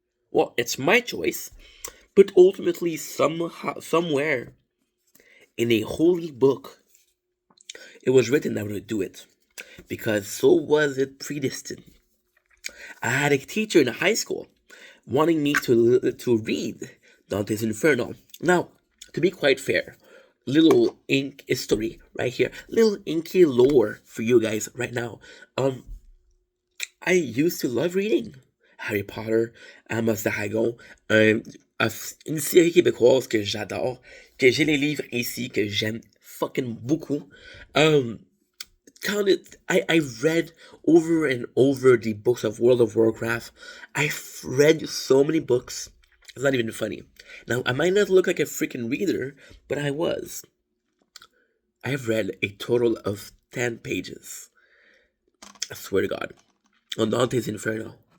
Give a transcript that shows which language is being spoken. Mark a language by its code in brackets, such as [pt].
[en] Well, it's my choice, but ultimately, somehow, somewhere in a holy book, it was written that I would do it because so was it predestined. I had a teacher in high school wanting me to read Dante's Inferno. Now, to be quite fair, little ink history right here, little inky lore for you guys right now. I used to love reading Harry Potter, [fr] Amos Dragon, une série québécoise que j'adore, que j'ai les livres ici, que j'aime fucking beaucoup. [en] Um, I read over and over the books of World of Warcraft. I've read so many books. It's not even funny. Now, I might not look like a freaking reader, but I was. I've read a total of 10 pages. I swear to God. On Dante's Inferno.